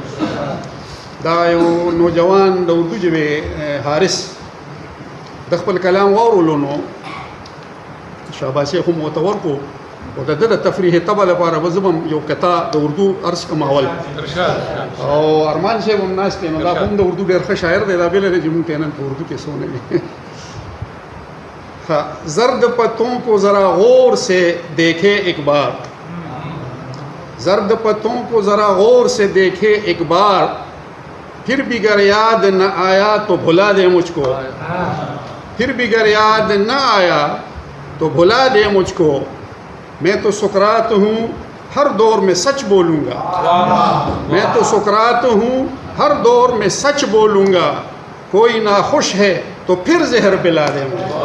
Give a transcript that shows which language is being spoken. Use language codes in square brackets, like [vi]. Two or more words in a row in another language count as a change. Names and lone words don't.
[ps] دا یو نوجوان د اردو ژبې حارث د خپل کلام واورولو نو شاباسي خو مو ورته ورکړو او د ده د تفریح طبع لپاره به زه به یو قطع د اردو عرض کړم اول. او ارمان صاحب هم ناست دی، نو دا هم د اردو ډېر ښه شاعر دی، دا بېله دی چې مونږ ته نن په اردو کې څه ونه وي. [ur] زرد پتوں کو ذرا غور سے دیکھے ایک بار، زرد پتوں کو ذرا غور سے دیکھے ایک بار، پھر بھی گر یاد نہ آیا تو بھلا دے مجھ کو، پھر بھی گر یاد نہ آیا تو بھلا دے مجھ کو، میں تو سقراط ہوں ہر دور میں سچ بولوں گا، میں تو سقراط ہوں ہر دور میں سچ بولوں گا، کوئی ناخوش ہے تو پھر زہر پلا دے مجھے.